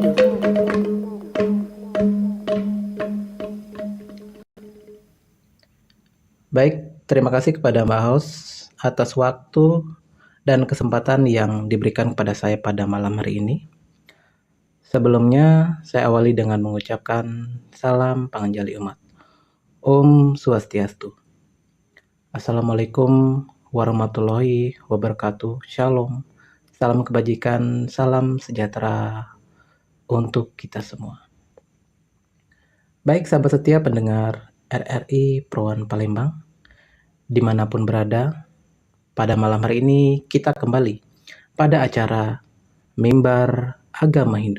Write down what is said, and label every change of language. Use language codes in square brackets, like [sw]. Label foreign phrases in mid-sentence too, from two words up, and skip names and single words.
[id] Baik, terima kasih kepada Mbak Host atas waktu dan kesempatan yang diberikan kepada saya pada malam hari ini. Sebelumnya, saya awali dengan mengucapkan salam panganjali umat. [ban] Om Swastiastu. [ar] السلام عليكم ورحمة الله وبركاته. [id] Shalom. Salam kebajikan, salam sejahtera untuk kita semua. Baik sahabat setia pendengar RRI Proan Palembang, dimanapun berada, pada malam hari ini kita kembali pada acara Mimbar Agama Hindu.